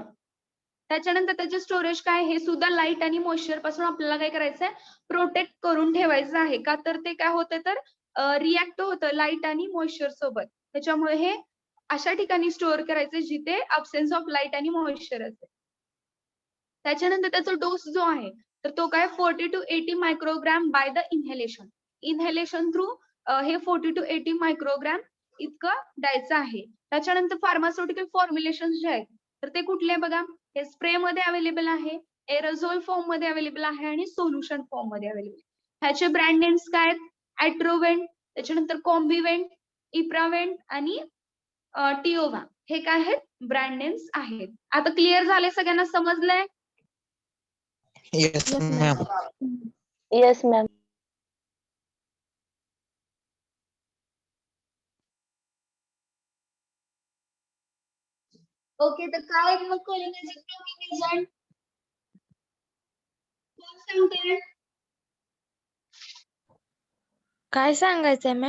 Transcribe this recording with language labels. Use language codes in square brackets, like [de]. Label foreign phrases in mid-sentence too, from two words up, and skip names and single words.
[mr] त्याच्यानंतर त्याचे स्टोरेज काय हे सुद्धा लाईट आणि मॉइश्चर पासून आपल्याला काय करायचंय प्रोटेक्ट करून ठेवायचं आहे का तर ते काय होतं तर रिॲक्ट होतं लाईट आणि मॉइश्चर सोबत. त्याच्यामुळे हे अशा ठिकाणी स्टोअर करायचं जिथे [en] absence of light [mr] आणि मॉइश्चर असेल. त्याच्यानंतर त्याचा डोस जो आहे तर तो काय 40 to 80 [en] microgram by the inhalation. inhalation through [mr] हे 40 to 80 मायक्रोग्राम इतकं द्यायचं आहे. त्याच्यानंतर [en] pharmaceutical formulation [mr] जे आहेत तर ते कुठले बघा हे स्प्रे मध्ये अवेलेबल आहे, [en] aerosol form [mr] मध्ये अवेलेबल आहे आणि [en] solution form [mr] मध्ये अवेलेबल. ह्याचे [en] brand names [mr] काय आहेत ॲट्रोवेंट, त्याच्यानंतर कॉम्बिवेंट, इप्रावेंट आणि टिओवा हे काय आहेत [en] brand names [mr] आहेत. आता क्लिअर झाले सगळ्यांना समजलंय? [en] Yes, ma'am. Yes, ma'am. [mr] ओके तर काय आहे मग [en] cholinergic blocking agent [mr] कोण सांगते? काय सांगायचंय मॅम?